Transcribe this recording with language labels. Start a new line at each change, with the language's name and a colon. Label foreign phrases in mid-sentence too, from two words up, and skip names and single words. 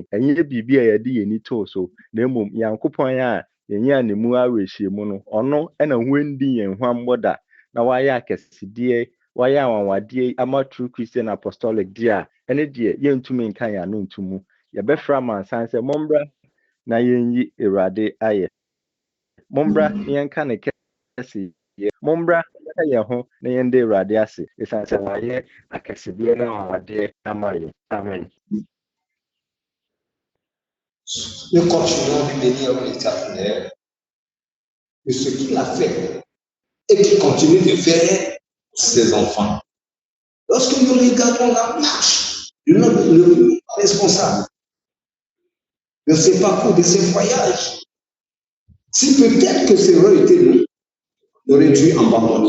Akan: Ɛnyɛ biribi a yɛde yɛni too so, na mmom Nyankopɔn a yɛnyɛ ne mu awerɛhyɛmu no, ɔno ɛna wɔndi yɛn huammɔ da na wayɛ akɛsedeɛ, wayɛ anwanwadeɛ ama True Christian Apostolic deɛ a ɛne deɛ yɛntumi nka yɛn ano nto mu. Yɛbɛfrɛ amansan sɛ mommra na yɛnyi Awurade ayɛ. Mommra na yɛnka ne kɛseyɛ. Mommra na yɛn ho na yɛnda Awurade ase. Ɛsiane sɛ wayɛ akɛsedeɛ ne anwanwadeɛ ama yɛn. Amen.
French: Nous continuons de bénir l'Éternel de ce qu'il a fait et qu'il continue de faire pour ses enfants. Lorsque nous regardons la marche de notre responsable, de ses parcours, de ses voyages, si peut-être que c'est aurait été nous, il aurait dû abandonner.